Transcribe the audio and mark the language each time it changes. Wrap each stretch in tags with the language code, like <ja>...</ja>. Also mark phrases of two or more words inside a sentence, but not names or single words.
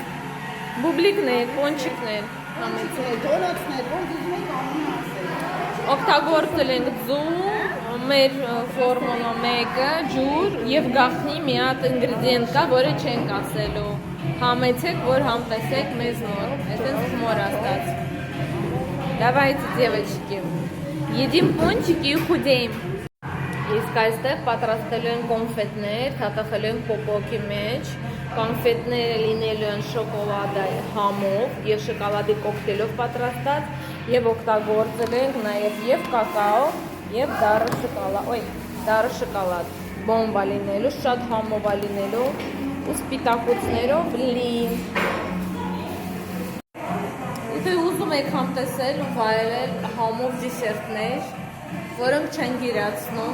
<hy>Բուբլիկներ, պոնչիկներ, Համեցեք, դոնացներ, ոնց ուզում եք ամեն ասել։ օգտագործել ենք ձու, մեր ֆորմուլա 1-ը, ջուր եւ գաղտնի մի հատ ինգրեդիենտ կա, որը չենք ասելու։ Համեցեք, որ համտեսեք մեզ նոր։</hy> <ru>Это хмор остаться. Давайте, девочки, едим пончики и худеем.</ru> <hy>Իսկ այստեղ պատրաստելու են կոնֆետներ, թաթախելու են պոպոկի մեջ, կոնֆետները լինելու են շոկոլադի համով եւ շոկոլադի կոկտեյլով պատրաստած եւ օգտագործել ենք նաեւ եւ կակաո եւ դառը շոկոլադ, բոմբա լինելու, շատ համով լինելու ու սպիտակուցներով լի։ Եթե ուզում եք համտեսել ու վայելել համով դիսերտներ, որոնք չեն գիրացնում,</hy>